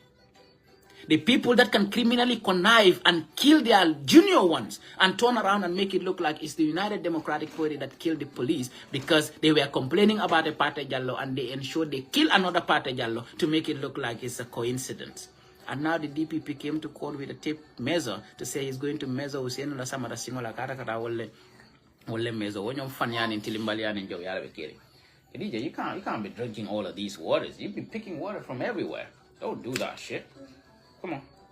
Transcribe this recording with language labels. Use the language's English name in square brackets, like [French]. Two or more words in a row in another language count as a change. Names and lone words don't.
[English] The people that can criminally connive and kill their junior ones and turn around and make it look like it's the United Democratic Party that killed the police because they were complaining about a Pate Jallo and they ensured they kill another Pate Jallo to make it look like it's a coincidence. And now the DPP came to court with a tape measure to say he's going to measure Ousainou la samara singola kata wole mezo wonyo fanyani ntilimbaliani njo yale bekiri. DJ, you can't be drinking all of these waters. You be picking water from everywhere. Don't do that shit. Come on.